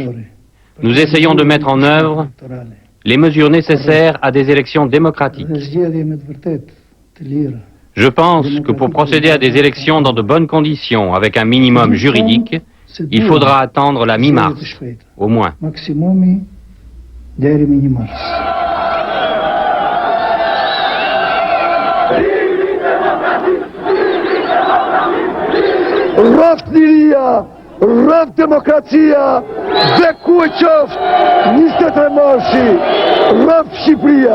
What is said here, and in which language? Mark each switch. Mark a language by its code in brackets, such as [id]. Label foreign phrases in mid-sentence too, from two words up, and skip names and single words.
[fr] Nous essayons de mettre en œuvre les mesures nécessaires à des élections démocratiques. Je pense que pour procéder à des élections dans de bonnes conditions, avec un minimum juridique, il faudra attendre la mi-mars, au moins. [sq] Rrëft liria, rrëft demokracia, dhe ku e qoftë 23 marsi, rrëft Shqipëria.